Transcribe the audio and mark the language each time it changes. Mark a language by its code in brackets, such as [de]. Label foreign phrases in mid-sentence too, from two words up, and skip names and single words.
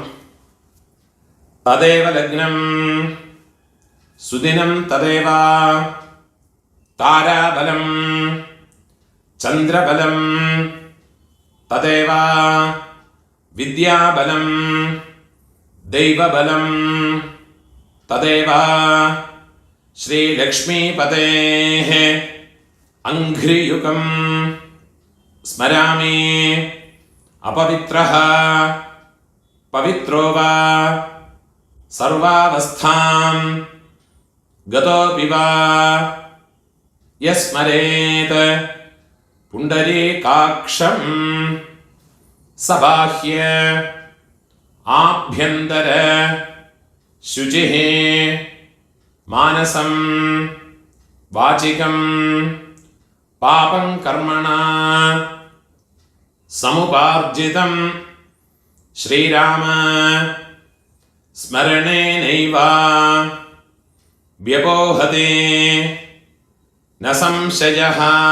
[sa] तदेव लग्नं सुदिनं तदेव ताराबलं चन्द्रबलं तदेव विद्याबलं दैवबलं तदेव श्रीलक्ष्मीपतेः अङ्घ्रियुगं स्मरामि. अपवित्रः पवित्रो वा सर्वावस्थां गतोऽपि वा यस्मरेत् पुण्डरीकाक्षं सबाह्य आभ्यन्तर शुचिः मानसं वाचिकं पापं कर्मणा समुपार्जितं श्रीराम स्मरणेनैव व्यपोहते न संशयः.